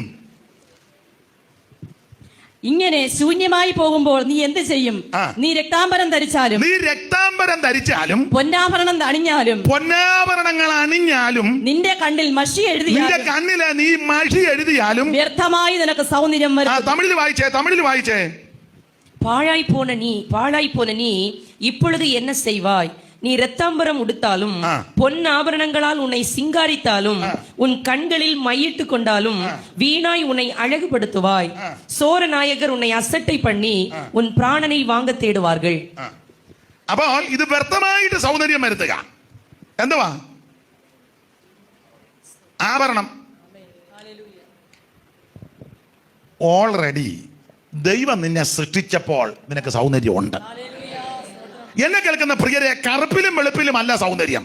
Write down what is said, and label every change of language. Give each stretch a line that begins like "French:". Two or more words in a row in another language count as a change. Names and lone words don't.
Malayalam: ഇങ്ങനെ ശൂന്യമായി പോകുമ്പോൾ നീ എന്ത് ചെയ്യും? നീ രക്താംബരം ധരിച്ചാലും പൊന്നാഭരണങ്ങൾ അണിഞ്ഞാലും നിന്റെ കണ്ണിൽ മഷി എഴുതിയാലും വ്യർത്ഥമായി നിനക്ക് സൗന്ദര്യം വരും. തമിഴിൽ വായിച്ചേ.
Tamil: பாழாய் போன நீ இப்பொழுது என்ன செய்வாய்? நீ இரத்தாம்பரம் உடுத்தாலும் பொன் ஆபரணங்களால் உன்னை சிங்காரித்தாலும் உன் கண்களில் மையிட்டு கொண்டாலும் வீணாய் உன்னை அழகுபடுத்துவாய். சோர நாயகர் உன்னை அசட்டை பண்ணி உன் பிராணனை வாங்க தேடுவார்கள்.
Malayalam: അപ്പോൾ ഇത് വ്യർത്ഥമായിട്ട് സൗന്ദര്യം വരുത്തുക. എന്തുവാ? ആഭരണം. ഓൾറെഡി ദൈവം നിന്നെ സൃഷ്ടിച്ചപ്പോൾ നിനക്ക് സൗന്ദര്യം ഉണ്ട്. എന്നെ കേൾക്കുന്ന പ്രിയരെ, കറുപ്പിലും വെളുപ്പിലും അല്ല സൗന്ദര്യം.